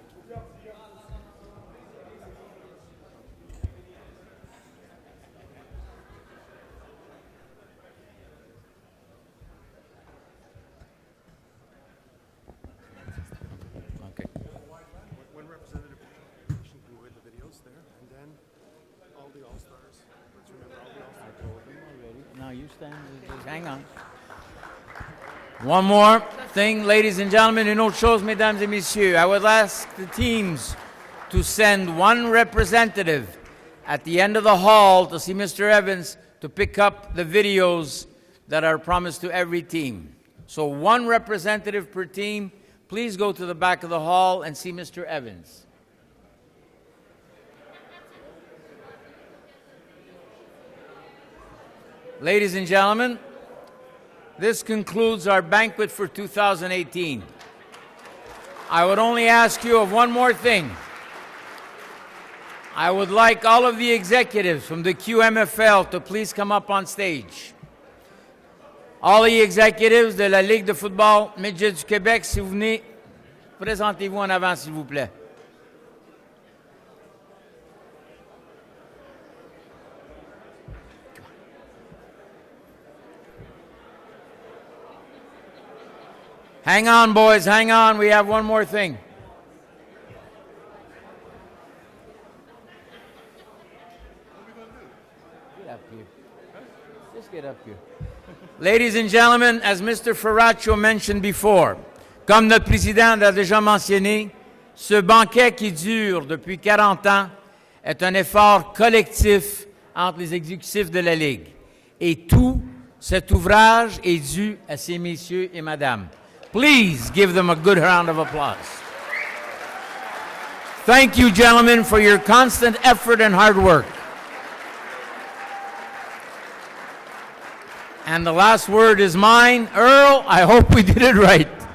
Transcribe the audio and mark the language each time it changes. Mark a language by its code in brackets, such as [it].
[en] Okay. One representative can go in the videos there, and then all the All-Stars. Let's remember all the All-Stars. Now you stand, just hang on. One more thing, ladies and gentlemen, [fr] une autre chose, mesdames et messieurs. [en] I would ask the teams to send one representative at the end of the hall to see Mr. Evans to pick up the videos that are promised to every team. So one representative per team. Please go to the back of the hall and see Mr. Evans. Ladies and gentlemen, this concludes our banquet for 2018. I would only ask you of one more thing. I would like all of the executives from the QMFL to please come up on stage. All the executives [fr] de la Ligue de football midget du Québec, si vous venez, présentez-vous en avant, s'il vous plaît. [en] Hang on, boys, hang on. We have one more thing. Get up here. Just get up here. Ladies and gentlemen, as Mr. Ferraccio mentioned before, [fr] comme notre président l'a déjà mentionné, ce banquet qui dure depuis 40 ans est un effort collectif entre les exécutifs de la Ligue. Et tout cet ouvrage est dû à ces messieurs et madame. [en] Please give them a good round of applause. Thank you, gentlemen, for your constant effort and hard work. And the last word is mine. Earl, I hope we did it right.